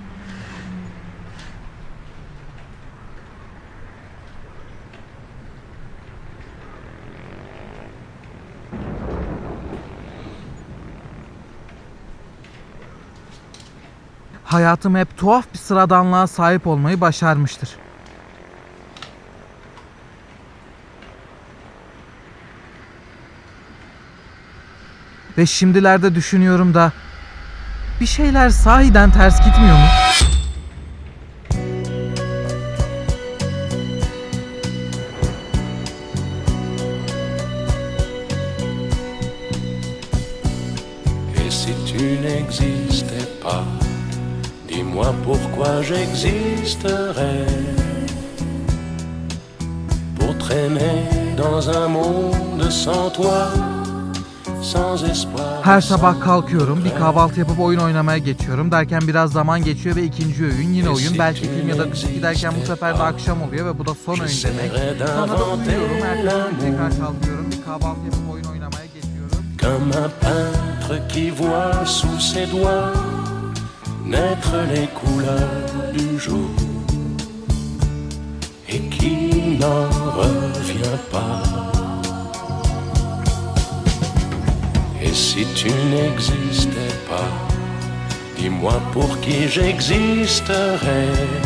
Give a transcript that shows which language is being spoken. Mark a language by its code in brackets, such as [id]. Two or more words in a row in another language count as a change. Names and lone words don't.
[tr] Hayatım hep tuhaf bir sıradanlığa sahip olmayı başarmıştır. Ve şimdilerde düşünüyorum da bir şeyler sahiden ters gitmiyor mu? [fr] Et si tu n'existais pas, dis-moi pourquoi j'existerais. Pour traîner dans un monde sans toi. [tr] Her sabah kalkıyorum, bir kahvaltı yapıp oyun oynamaya geçiyorum derken biraz zaman geçiyor ve ikinci öğün yine oyun, belki film ya da dizi giderken bu sefer de akşam oluyor ve bu da son öğün demek. Sonra da uyuyorum, ertesi gün tekrar kalkıyorum, bir kahvaltı yapıp oyun oynamaya geçiyorum. [fr] Comme un peintre qui voit sous ses doigts naître les couleurs du jour et qui n'en revient pas. Et si tu n'existais pas, dis-moi pour qui j'existerais.